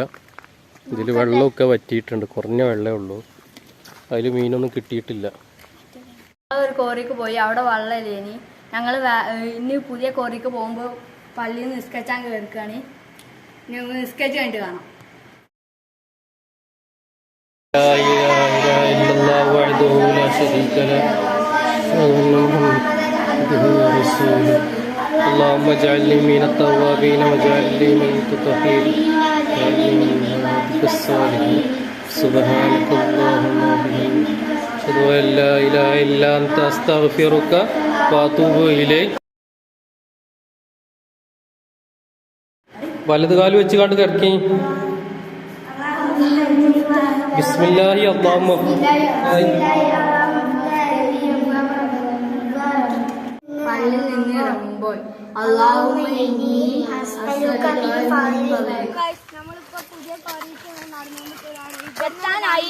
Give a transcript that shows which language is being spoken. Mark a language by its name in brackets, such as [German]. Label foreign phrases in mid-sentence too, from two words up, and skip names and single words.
[Malayalam] ഇതിൽ വെള്ളമൊക്കെ വറ്റിയിട്ടുണ്ട്. കുറഞ്ഞ വെള്ളമേ ഉള്ളൂ. അതിൽ മീനൊന്നും കിട്ടിയിട്ടില്ല. ഒരു കോറിക്ക് പോയി. അവിടെ വെള്ളമില്ലേനി. ഞങ്ങൾ ഇനി പുതിയ കോറിക്ക് പോകുമ്പോൾ പള്ളിയിൽ നിന്ന് നിസ്കരിച്ചാൻ കേൾക്കുകയാണ്. നിസ്കരിച്ച് കഴിഞ്ഞിട്ട് കാണാം. [Arabic] اللهم اجعلني من التوابين واجعلني من المتطهرين واجعلني من عبادك الصالحين سبحانك اللهم وبحمدك أشهد أن لا إله إلا أنت أستغفرك وأتوب إليك. [Malayalam] വലത് കാല് വെച്ച് കണ്ട് കിടക്കി. [Arabic] بسم الله اللهم [Malayalam] പള്ളിയിൽ നിന്ന് ഇറങ്ങുമ്പോൾ നമ്മളിപ്പോ പുതിയ എത്താനായി.